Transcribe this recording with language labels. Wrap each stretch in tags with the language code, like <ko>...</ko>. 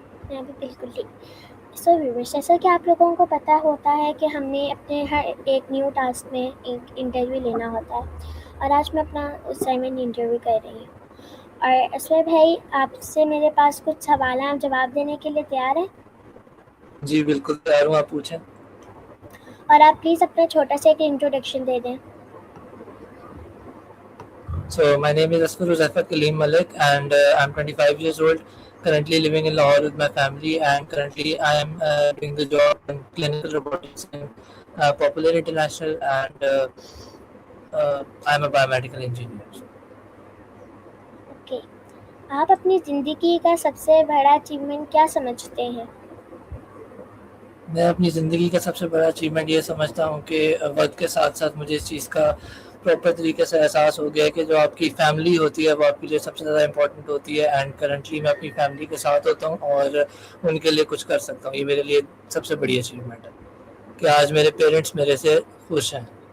<ur>میں بھی بالکل ٹھیک۔ سو ویورز، جیسا کہ آپ لوگوں کو پتہ ہوتا ہے کہ ہم نے اپنے ہر ایک نیو ٹاسک میں ایک انٹرویو لینا ہوتا ہے اور آج میں اپنا اسائنمنٹ انٹرویو کر رہی ہوں۔ اور اسفر بھائی، آپ سے میرے پاس کچھ سوال ہیں، آپ جواب دینے کے لیے تیار ہیں؟ جی بالکل تیار ہوں، آپ پوچھیں۔ اور آپ پلیز اپنا چھوٹا سا ایک انٹروڈکشن دے دیں۔</ur> <en>So my name is Asfar Uzaifat Kaleem Malik and I'm 25 years old, currently living in Lahore with my family, and currently I am doing the job in clinical robotics in Popular International, and I'm a biomedical engineer.</en> <ur>Okay, آپ اپنی زندگی کا سب سے بڑا achievement کیا سمجھتے ہیں؟ میں اپنی زندگی کا سب سے بڑا اچیومنٹ یہ سمجھتا ہوں کہ وقت کے ساتھ ساتھ مجھے اس چیز کا پراپر طریقے سے احساس ہو گیا ہے کہ جو آپ کی فیملی ہوتی ہے وہ آپ کے لیے سب سے زیادہ امپورٹنٹ ہوتی ہے، اینڈ کرنٹلی میں اپنی فیملی کے ساتھ ہوتا ہوں اور ان کے لیے کچھ کر سکتا ہوں۔ یہ میرے لیے سب سے بڑی اچیومنٹ ہے کہ آج میرے پیرنٹس میرے سے خوش ہیں۔</ur>